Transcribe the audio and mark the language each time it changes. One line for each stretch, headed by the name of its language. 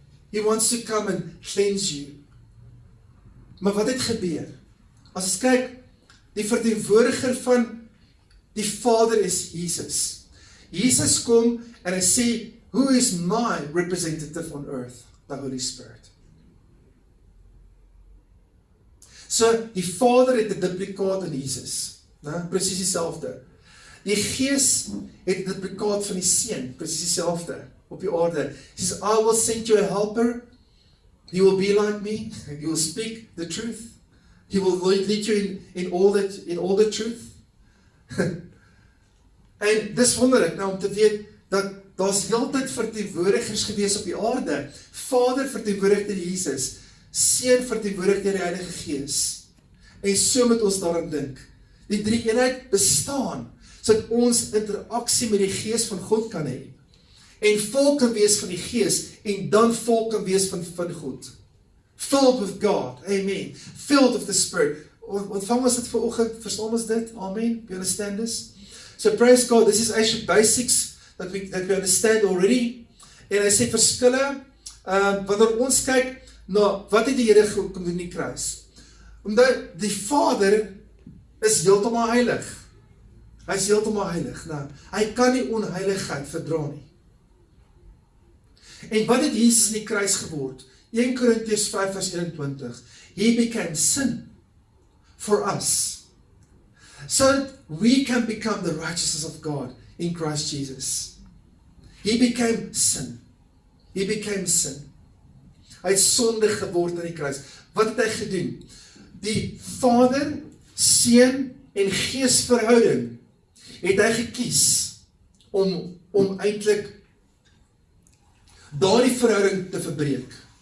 English: He wants to come and cleanse you.
Afrikaans: Maar wat het gebeur? As ons kyk, die verteenwoordiger van die Vader is Jesus. Jesus kom en hy sê,
English: who is my representative on earth? The Holy Spirit.
Afrikaans: So, die Vader het 'n duplikaat in Jesus. Presies dieselfde. Die Gees het 'n duplikaat van die Seun, presies dieselfde op die aarde.
English: He says, I will send you a helper. He will be like me. He will speak the truth. He will lead you in all the truth.
Afrikaans: En dis wonderlik nou om te weet dat daar's heeltyd verteenwoordigers gewees op die aarde. Vader verteenwoordig deur Jesus, Seun verteenwoordig deur die Heilige Gees. En so moet ons daaraan dink. Die drie eenheid bestaan sodat ons interaksie met die Gees van God kan hê. En vol kan wees van die Gees en dan vol kan wees van God.
English: Filled with God. Amen. Filled with the Spirit.
Afrikaans: Ontvang ons dit vanoggend? Verstaan ons dit?
English: Amen. You understand this? So praise God. This is actually basics that we understand already.
Afrikaans: En hy sê verskille, wanneer ons kyk na wat het die Here kom doen in die kruis. Omdat die Vader is heeltemal heilig. Hy is heeltemal heilig. Nou, hy kan nie onheiligheid verdra nie. En wat het Jesus in die kruis geword? 1 Korintiërs 5 vers 21.
English: He became sin for us, so that we can become the righteousness of God in Christ Jesus. He became sin. He became sin.
Afrikaans: Hy het sonde geword in die kruis. Wat het hy gedoen? Die Vader, Seun en Gees verhouding het hy gekies om eintlik daardie verhouding te verbreek.